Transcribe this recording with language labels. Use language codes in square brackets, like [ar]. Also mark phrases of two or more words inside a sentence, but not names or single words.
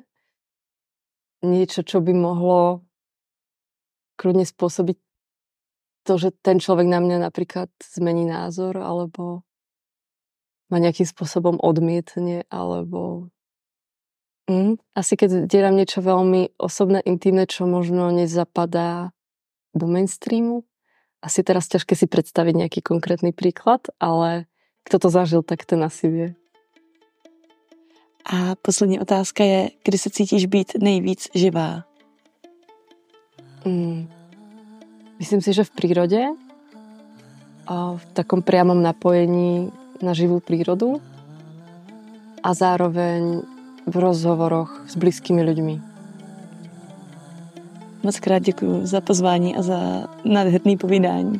[sk] Niečo, čo by mohlo kľudne spôsobiť to, že ten človek na mňa napríklad zmení názor, alebo ma nejakým spôsobom odmietne, alebo asi keď zdieľam niečo veľmi osobné, intimné, čo možno nezapadá do mainstreamu. Asi teraz ťažké si predstaviť nejaký konkrétny príklad, ale kto to zažil, tak ten asi vie. [cs] A poslední otázka je, kdy se cítíš být nejvíc živá? [sk] Myslím si, že v prírode a v takom priamom napojení na živú prírodu a zároveň v rozhovoroch s blízkymi ľuďmi. [cs] Moc krát děkuju za pozvání a za nádherný povídání.